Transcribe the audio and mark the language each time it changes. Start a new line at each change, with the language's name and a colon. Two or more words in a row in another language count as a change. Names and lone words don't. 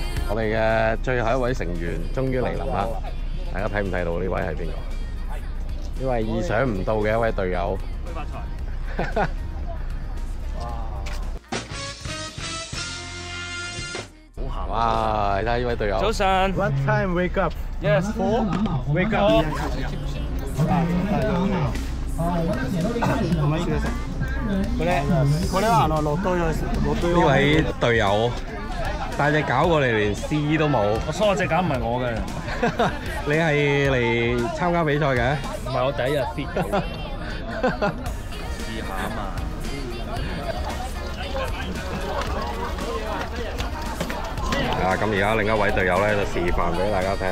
Cantonese: 我哋嘅最後一位成員終於嚟臨啦！大家睇唔睇到呢位係邊個？呢位意想唔到嘅一位隊友。發財！哇！哇！你睇下呢位隊友。早晨。
English: What time wake up? Yes. Wake up.
Japanese: これはロット用
Cantonese: 呢位隊友帶隻狗過嚟，連試都冇。我梳隻狗唔係我嘅，你係嚟參加比賽嘅？唔係我第一日 fit 到嘅。試下啊嘛。係啊，咁而家另一位隊友咧就示範俾大家睇下。